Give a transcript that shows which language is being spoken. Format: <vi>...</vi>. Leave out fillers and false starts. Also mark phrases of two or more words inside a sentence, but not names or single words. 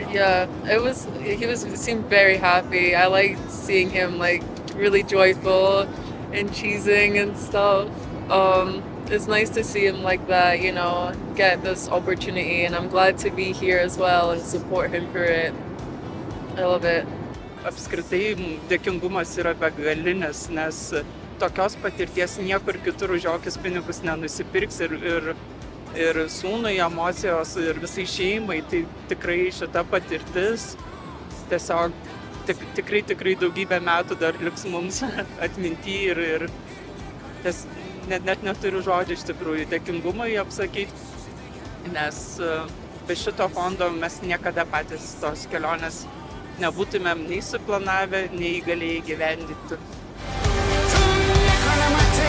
<en>Yeah, he seemed very happy. I liked seeing him really joyful and cheesing and stuff. It's nice to see him like that, get this opportunity, and I'm glad to be here as well and support him for it. I love it.</en> <lt>Apskritai dėkingumas yra begalinis, nes tokios patirties niekur kitur už jokius pinigus nenusipirks ir sūnui emocijos ir visai šeimai, tai tikrai šita patirtis tiesiog tikrai daugybę metų dar liks mums atminty ir net neturiu žodžių iš tikrųjų dėkingumui apsakyti, nes be šito fondo mes niekada patys tos kelionės nebūtumėm nei suplanavę, nei galėję įgyvendinti.</lt>